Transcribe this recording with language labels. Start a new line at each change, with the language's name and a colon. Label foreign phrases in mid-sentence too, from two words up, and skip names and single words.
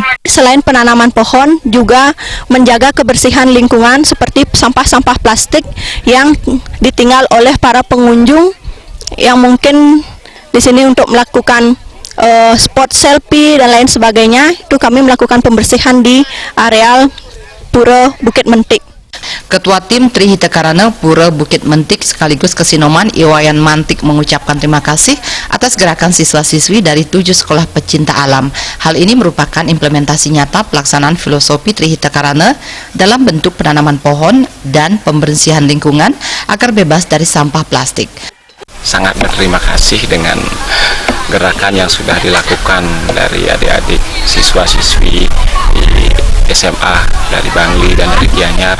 Indonesian: Selain penanaman pohon, juga menjaga kebersihan lingkungan seperti sampah-sampah plastik yang ditinggal oleh para pengunjung yang mungkin di sini untuk melakukan
English: spot selfie
Indonesian: dan lain sebagainya. Itu kami melakukan pembersihan di areal Pura Bukit Mentik. Ketua Tim Trihitekarana Pura Bukit Mentik sekaligus Kesinoman Iwayan Mantik mengucapkan terima kasih atas gerakan siswa-siswi dari 7 sekolah pecinta alam. Hal ini merupakan implementasi nyata pelaksanaan filosofi Trihitekarana dalam bentuk penanaman pohon dan pembersihan lingkungan agar bebas dari sampah plastik. Sangat berterima kasih dengan gerakan yang sudah dilakukan dari adik-adik siswa-siswi di SMA dari Bangli dan dari Gianyar.